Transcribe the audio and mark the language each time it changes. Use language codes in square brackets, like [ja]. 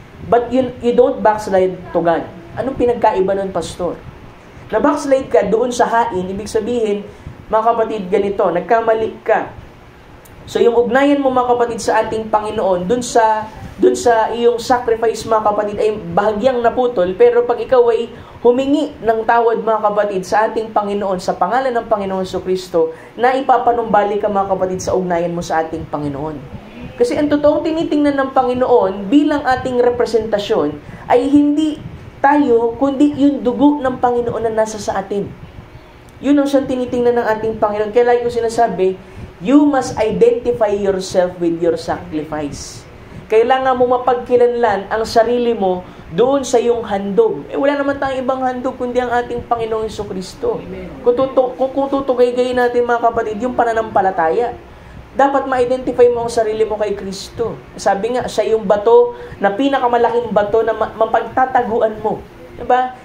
[en] but you don't backslide to God. [tl] Anong pinagkaiba nun, pastor? Na backslide ka doon sa hain, ibig sabihin, mga kapatid, ganito, nagkamali ka. So yung ugnayan mo, mga kapatid, sa ating Panginoon, dun sa iyong sacrifice, mga kapatid, ay bahagyang naputol, pero pag ikaw ay humingi ng tawad, mga kapatid, sa ating Panginoon, sa pangalan ng Panginoon Jesucristo, na ipapanumbalik ka, mga kapatid, sa ugnayan mo sa ating Panginoon. Kasi ang totoong tinitingnan ng Panginoon bilang ating representasyon ay hindi tayo, kundi yung dugo ng Panginoon na nasa sa atin. Yun ang siyang tinitingnan ng ating Panginoon. Kaya like ko sinasabi, [en] you must identify yourself with your sacrifice. [tl] Kailangan mo mapagkilanlan ang sarili mo doon sa iyong handog. Wala naman tayong ibang handog kundi ang ating Panginoong Jesucristo. Kung tutugay-gay natin, mga kapatid, yung pananampalataya, dapat ma-identify mo ang sarili mo kay Kristo. Sabi nga, siya yung bato na pinakamalaking bato na mapagtataguan mo. Diba?